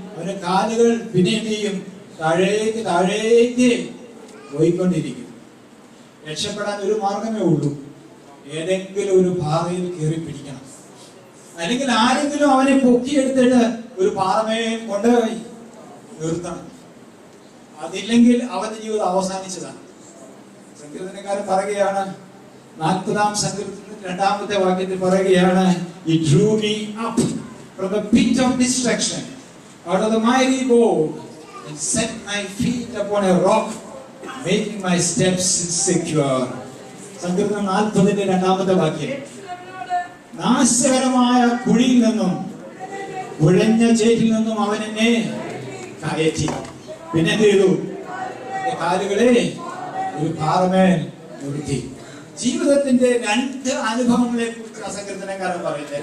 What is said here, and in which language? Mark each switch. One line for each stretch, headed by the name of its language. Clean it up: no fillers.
Malayalam: അവരുടെ കാലുകൾ പിന്നെ എന്ത് ചെയ്യും? താഴേക്ക് പോയിക്കൊണ്ടിരിക്കും. രക്ഷപ്പെടാൻ ഒരു മാർഗമേ ഉള്ളൂ, ഏതെങ്കിലും ഒരു പാറയിൽ കയറി പിടിക്കണം. അല്ലെങ്കിൽ ആരെങ്കിലും അവനെ പൊക്കിയെടുത്തിട്ട് ഒരു പാറമേൽ കൊണ്ടുപോയി നിർത്തണം. അതില്ലെങ്കിൽ അവന്റെ ജീവിതം അവസാനിച്ചതാണ്. സങ്കീർത്തനക്കാരൻ പറയുകയാണ്, 40-ാം സങ്കീർത്തനത്തിൽ 2-ാമത്തെ വാക്യത്തിൽ പറയുകയാണ്,
English: He drew me up from the pit of destruction, out of the mighty bowl, and set my feet upon a rock, making my steps secure.
Malayalam: സങ്കീർത്തനം 40-ന്റെ 2-ാമത്തെ വാക്യം. നാശകരമായ കുഴിയിൽ നിന്നും കുഴഞ്ഞ ചേറ്റിൽ നിന്നും അവൻ എന്നെ കയറ്റി. പിന്നെ എന്ത് ചെയ്തു? കാലുകളെ ഒരു പാറമേൽ നിർത്തി. ജീവിതത്തിന്റെ 2 അനുഭവങ്ങളെ കുറിച്ച് സങ്കീർത്തനക്കാരൻ പറയുന്നത്.